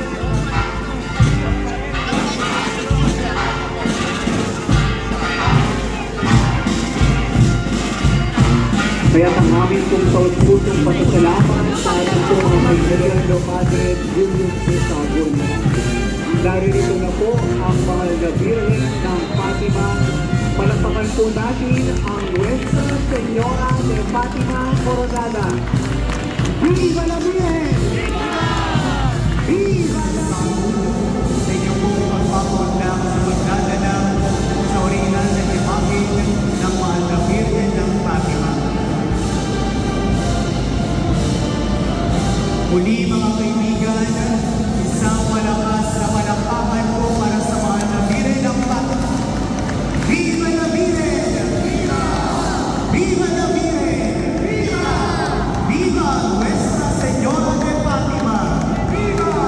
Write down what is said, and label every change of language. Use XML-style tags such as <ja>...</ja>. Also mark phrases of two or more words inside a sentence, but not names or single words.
<tl>Kaya ang aming pong taus-pusong pasasalamat sa ating pong mga kaibigan Padre Julius C. Sabon. Naririto na po ang mahal na Birhen ng Fatima. Palakpakan po natin ang Nuestra Señora de Fatima Coronada.</tl> <es>Viva la Virgen! Viva la</es> <tl>Sa inyo po pagpapaunlak sa pagdadala sa orihinal na imahe ng mahal na Birhen ng Fatima. Muli mga kaibigan, isang malakas na palakpakan po para sa mahal na Birhen ng Fatima.</tl> <es>Viva la Virgen! Viva! Viva la Virgen! Viva! Viva Nuestra Señora de Fatima! Viva!</es>